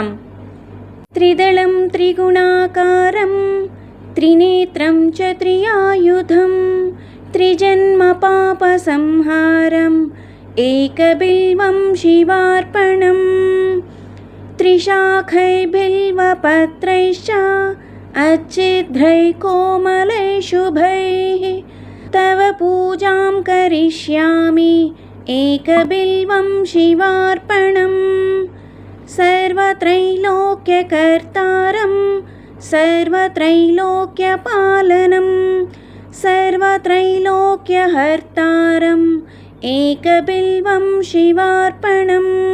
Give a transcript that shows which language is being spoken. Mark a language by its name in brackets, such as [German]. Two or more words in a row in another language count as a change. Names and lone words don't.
[Sanskrit] త్రిదళం త్రిగుణాకారం త్రినేత్రం చ త్రియాయుధం త్రిజన్మ పాప సంహారం ఏకబిల్వం శివార్పణం. త్రిశాఖైర్బిల్వపత్రైశ్చ अच्छिद्रैः कोमलैः शुभैः तव पूजां करिष्यामि एकबिल्वं शिवार्पणम्. सर्वत्रैलोक्यकर्तारं सर्वत्रैलोक्यपालनं सर्वत्रैलोक्यहर्तारम् एकबिल्वं शिवार्पणम्.